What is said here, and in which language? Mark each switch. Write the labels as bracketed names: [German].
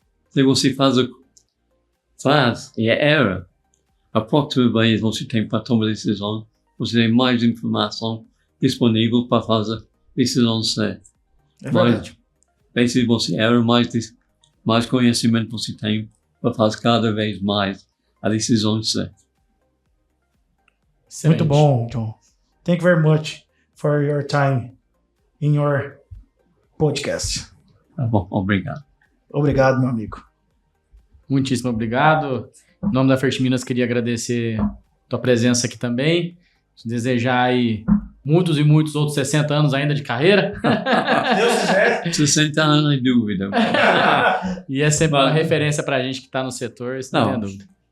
[Portuguese] Se você faz e erra, a próxima vez você tem para tomar decisão, você tem mais informação disponível para fazer decisão certa. É verdade. Mas se você erra, mais conhecimento você tem para fazer cada vez mais a decisão certa. Excelente. Muito bom, John. [English] Thank you very much for your time in your podcast. [Portuguese] Tá bom, obrigado. Obrigado, meu amigo. Muitíssimo obrigado. Em nome da Fertiminas, queria agradecer a tua presença aqui também. Te desejar aí muitos e muitos outros 60 anos ainda de carreira. Deus quiser. 60 anos em dúvida. E é sempre uma referência pra gente que tá no setor, isso não tem dúvida.